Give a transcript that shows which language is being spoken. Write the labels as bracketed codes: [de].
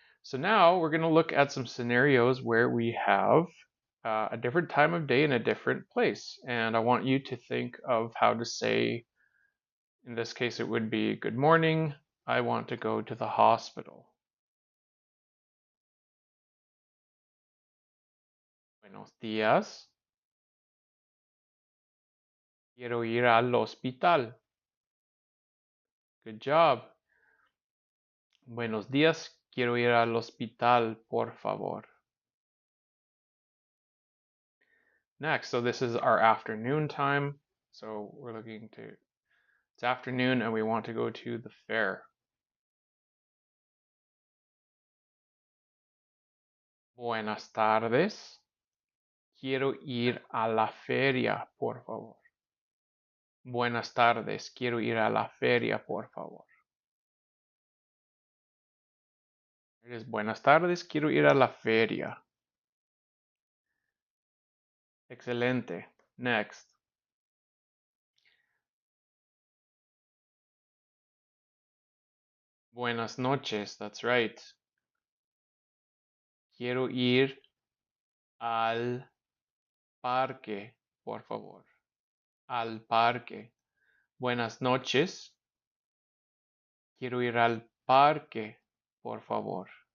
[en] So now we're going to look at some scenarios where we have a different time of day in a different place. And I want you to think of how to say, in this case, it would be good morning, I want to go to the hospital. [es] Buenos días, quiero ir al hospital. [en] Good job. [es] Buenos días, quiero ir al hospital, por favor. [en] Next, so this is our afternoon time. So we're looking to, it's afternoon and we want to go to the fair. [es] Buenas tardes, quiero ir a la feria, por favor. Buenas tardes, quiero ir a la feria, por favor. [en] It is [es] buenas tardes, quiero ir a la feria. Excelente. Next. Buenas noches, [en] that's right. [es] Quiero ir al parque, por favor. Al parque. Buenas noches. Quiero ir al parque, por favor.